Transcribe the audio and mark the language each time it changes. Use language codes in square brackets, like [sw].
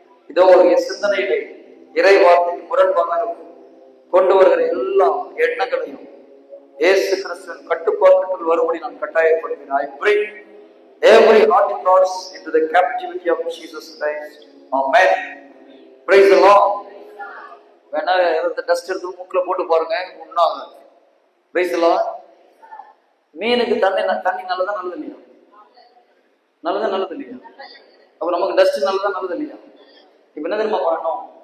[ta] இதோ ஒரு சிந்தனையிலே இறை வார்த்தைக்கு முரண்பாடாக கொண்டு வருகிற எல்லா எண்ணங்களையும் இயேசு கிறிஸ்துவின் கட்டுப்பாட்டுக்குள் வரும்படி நான் கட்டாயப்படுகிறேன். [en] I bring every heart and thoughts into the captivity of Jesus Christ. Amen. Praise the Lord. [ta] வேணா டஸ்ட் எடுத்து மூக்குல போட்டு பாருங்க, உண்ணாங்க. [en] Praise the Lord. [ta] மீனுக்கு தண்ணி நல்லதா நல்லது இல்லையா? நல்லது இல்லையா? அப்ப நமக்கு டஸ்ட் நல்லது இல்லையா? இப்ப என்ன தெரியுமா பண்ணணும்?